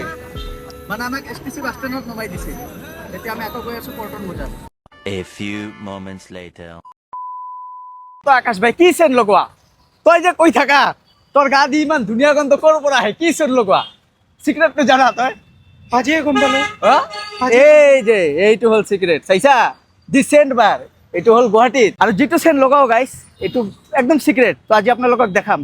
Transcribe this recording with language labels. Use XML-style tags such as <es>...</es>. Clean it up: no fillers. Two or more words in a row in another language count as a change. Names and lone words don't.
<as>মানে আমাক STC বাছ ষ্টেণ্ডত নমাই দিছে, এতিয়া আমি আকৌ গৈ আছো পল্টন বজাৰ।</as> <en>A few moments later.</en> <as>তো আকাশ ভাই কি চেন লগোৱা, তই যে কৈ থাকা তোৰ গা দি ইমান ধুনীয়া গন্ধ ক'ৰ পৰা আহে, কি চেন লগোৱা চিক্ৰেটটো জানা তই? আজিয়ে গম পালো। এই যে এইটো হ'ল চিক্ৰেট, চাইছা দি চেণ্ট বাৰ, এইটো হ'ল গুৱাহাটীত। আৰু যিটো চেণ্ট লগাও গাইছ এইটো একদম চিক্ৰেট, তো আজি আপোনালোকক দেখাম।</as>